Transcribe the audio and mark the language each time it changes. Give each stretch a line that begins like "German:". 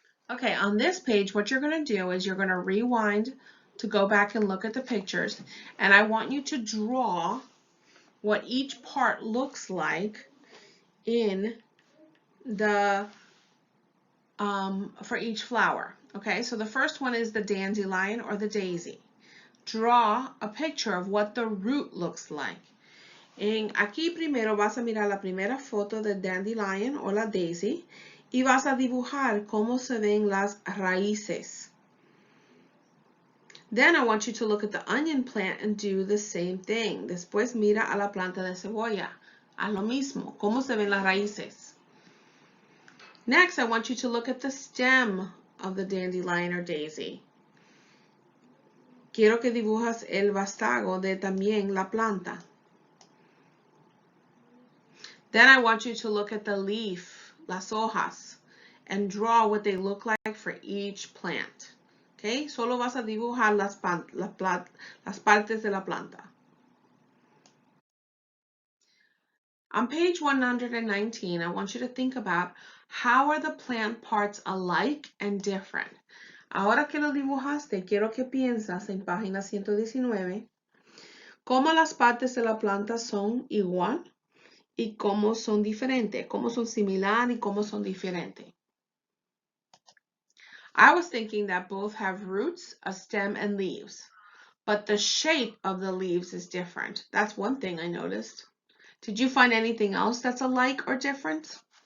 English: Okay, on this page, what you're going to do is you're going to rewind to go back and look at the pictures, and I want you to draw what each part looks like in the for each flower. Okay, so the first one is the dandelion or the daisy. Draw a picture of what the root looks like.
Spanish: Aquí primero vas a mirar la primera foto del dandelion o la daisy y vas a dibujar cómo se ven las raíces.
English: Then I want you to look at the onion plant and do the same thing.
Spanish: Después mira a la planta de cebolla. Haz lo mismo. ¿Cómo se ven las raíces?
English: Next, I want you to look at the stem of the dandelion or daisy.
Spanish: Quiero que dibujas el vástago de también la planta.
English: Then I want you to look at the leaf,
Spanish: las hojas,
English: and draw what they look like for each plant.
Spanish: Okay, solo vas a dibujar las partes de la planta.
English: On page 119, I want you to think about How are the plant parts alike and different?
Spanish: Ahora que lo dibujaste, quiero que piensas en página 119 cómo las partes de la planta son igual y cómo son diferentes, cómo son similar y cómo son diferentes.
English: I was thinking that both have roots, a stem, and leaves, but the shape of the leaves is different. That's one thing I noticed. Did you find anything else that's alike or different?